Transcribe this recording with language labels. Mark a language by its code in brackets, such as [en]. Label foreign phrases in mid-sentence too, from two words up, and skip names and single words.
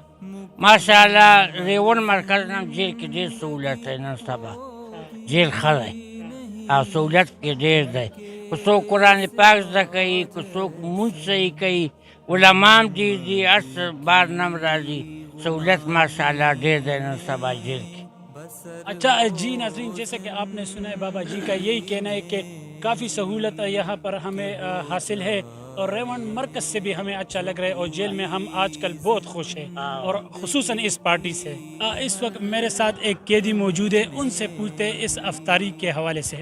[ps] ماشاءالله ریون مرکز نم جیل کې ډېر سهولت دی. نن سبا جیل ښه دی او سهولت کې ډېر دی. که څوک قرآن پاک زده کوي، که څوک مونځ صحیح کوي، علما هم ډېر دي، هر څه بار نم راځي. سہولت ماشاءاللہ ډېر دی نن سبا جیل کې. [ur] اچھا جی ناظرین، جیسے کہ آپ نے سنا ہے بابا جی کا یہی کہنا ہے کہ کافی سہولت یہاں پر ہمیں حاصل ہے، اور ریونڈ مرکز سے بھی ہمیں اچھا لگ رہا ہے، اور جیل میں ہم آج کل بہت خوش ہیں، اور خصوصاً اس پارٹی سے. اس وقت میرے ساتھ ایک قیدی موجود ہے، ان سے پوچھتے ہیں اس افطاری کے حوالے سے.